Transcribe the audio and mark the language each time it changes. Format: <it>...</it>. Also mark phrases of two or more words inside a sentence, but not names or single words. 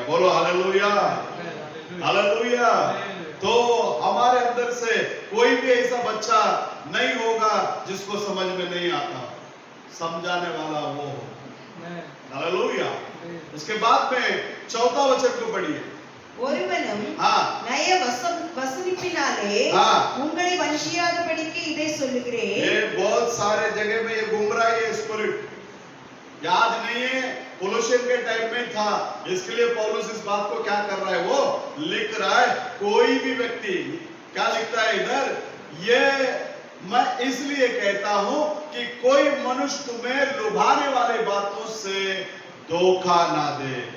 <hi>बोलो हालेलुया, हालेलुया। तो हमारे अंदर से कोई भी ऐसा बच्चा नहीं होगा जिसको समझ में नहीं आता, समझाने वाला वो हो। हालेलुया। उसके बाद में चौथा वचन को पढ़िए।</hi> <ta>ஒருவனும்</ta> <hi>हाँ,</hi> <ta>நய வசனிப்பினாலே</ta> <hi>हाँ,</hi> <ta>உங்களை வஞ்சியாதபடிக்கு இதை சொல்லுகிறேன்।</ta> <hi>ये बहुत सारे जगह में ये गुमराह है, स्पिरिट याद नहीं है, कोलोसियन के टाइम में था। इसके लिए पौलुस इस बात को क्या कर रहा है, वो लिख रहा है। कोई भी व्यक्ति क्या लिखता है इधर, ये मैं इसलिए कहता हूं कि कोई मनुष्य तुम्हें लुभाने वाले बातों से धोखा ना दे।</hi>